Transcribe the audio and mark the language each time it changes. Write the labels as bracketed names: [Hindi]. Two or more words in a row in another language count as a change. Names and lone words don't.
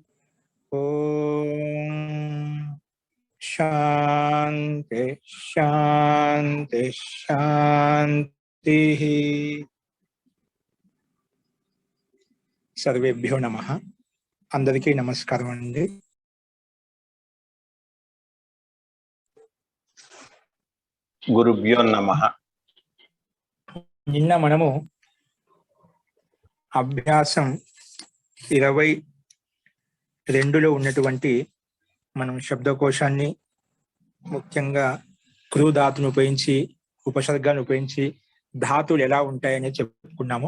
[Sanskrit] ओम शांति शांति शांति। सर्वेभ्यो नमः। [Telugu] అందరికీ నమస్కారం అండి। [Sanskrit] गुरुभ्यो नमः। [Telugu] నిన్న మనము అభ్యాసం 22లో ఉన్నటువంటి మనం శబ్దకోశాన్ని ముఖ్యంగా క్రూ ధాతును ఉపయోగించి ఉపసర్గాలను ఉపయోగించి ధాతువులు ఎలా ఉంటాయని చెప్పుకున్నాము.